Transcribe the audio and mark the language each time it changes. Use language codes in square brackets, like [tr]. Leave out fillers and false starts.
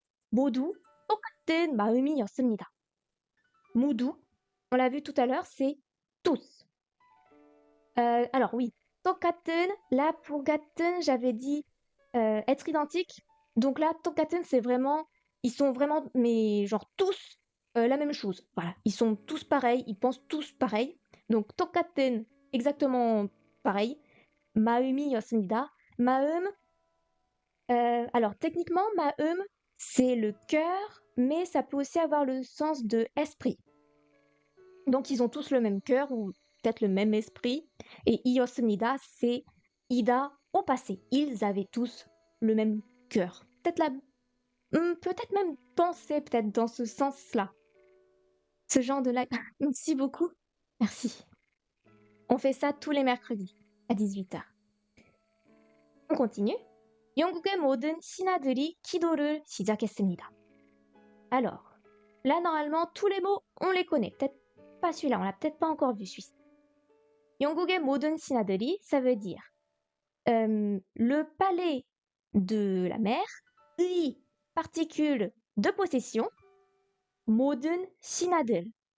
[ko] 모두 똑같은 마음이었습니다. [fr] 모두, on l'a vu tout à l'heure, c'est tous. Alors oui, 똑같은, là pour 같은, j'avais dit être identique. Donc là, 똑같은, c'est vraiment, ils sont vraiment, mais genre tous la même chose. Voilà, ils sont tous pareils, ils pensent tous pareil. Donc 똑같은, exactement pareil. [ko] 마음이었습니다. [fr] 마음, alors techniquement, 마음, c'est le cœur, mais ça peut aussi avoir le sens de esprit. Donc ils ont tous le même cœur ou peut-être le même esprit. Et 이었습니다, c'est ida au passé. Ils avaient tous le même cœur. Peut-être même penser peut-être dans ce sens-là. Ce genre de Merci beaucoup. Merci. On fait ça tous les mercredis à 18h. On continue. [ko] 영국의 모든 신하들이 기도를 시작했습니다. [fr] Alors, là normalement tous les mots on les connaît. Peut-être pas celui-là, on l'a peut-être pas encore vu celui-ci. [ko] 영국의 모든 신하들이, [fr] ça veut dire le palais de la mer, 의, particule de possession, [ko] 모든 신하들.